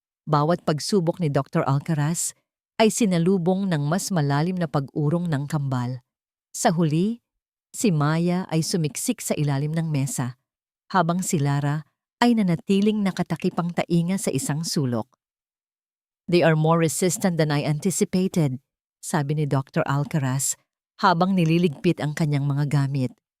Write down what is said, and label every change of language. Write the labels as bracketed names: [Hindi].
[Filipino] Bawat pagsubok ni Dr. Alcaraz ay sinalubong ng mas malalim na pag-urong ng kambal. Sa huli, si Maya ay sumiksik sa ilalim ng mesa, habang si Lara ay nanatiling nakatakip ang tainga sa isang sulok. [English] They are more resistant than I anticipated, sabi ni Dr. [Filipino] Alcaraz habang nililigpit ang kanyang mga gamit.